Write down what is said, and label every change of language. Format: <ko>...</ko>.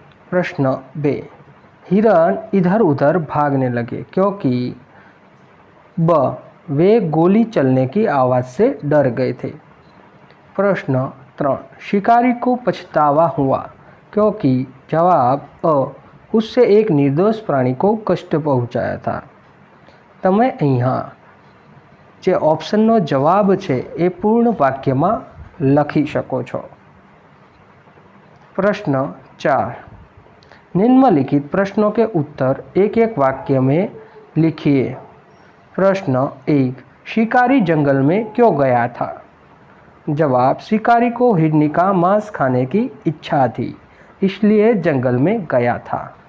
<hi>प्रश्न 2, हिरण इधर उधर भागने लगे क्योंकि ब, वे गोली चलने की आवाज़ से डर गए थे। प्रश्न 3, शिकारी को पछतावा हुआ क्योंकि जवाब अ, उससे एक निर्दोष प्राणी को कष्ट पहुंचाया था।</hi> <gu>તમે અહીંયા જે ઓપ્શનનો જવાબ છે એ પૂર્ણ વાક્યમાં લખી શકો છો।</gu> <hi>प्रश्न 4, निम्नलिखित प्रश्नों के उत्तर एक एक वाक्य में लिखिए। प्रश्न 1, शिकारी जंगल में क्यों गया था। जवाब, शिकारी को हिरनी का मांस खाने की इच्छा थी, इसलिए जंगल में गया था।</hi>